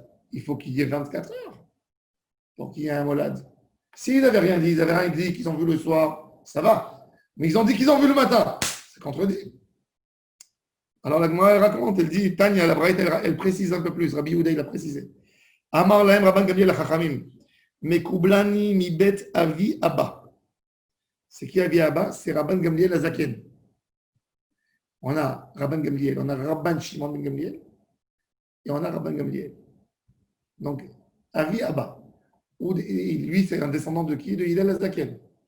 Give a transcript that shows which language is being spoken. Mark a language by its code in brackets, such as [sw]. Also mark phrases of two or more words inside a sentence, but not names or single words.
[fr] Il faut qu'il y ait 24 heures pour qu'il y ait un molad. S'ils n'avaient rien dit, ils n'avaient rien dit, qu'ils ont vu le soir, ça va. Mais ils ont dit qu'ils ont vu le matin. C'est contredit. Alors la Gemara, elle raconte, elle dit, Tanya, la Braïta, elle précise un peu plus. Rabbi Yehuda, il a précisé. [he] אמר להם רבן גמליאל חכמים. מקובלני מבית אבי אבא. [fr] C'est qui [he] אבי אבא? [fr] C'est Rabban Gamliel Azaken. On a Rabban Gamliel, on a Rabban Shimon ben Gamliel, et on a Rabban Gamliel. Donc, [he] אבי אבא. [fr] Lui, c'est un descendant de qui? De Hillel Azaken.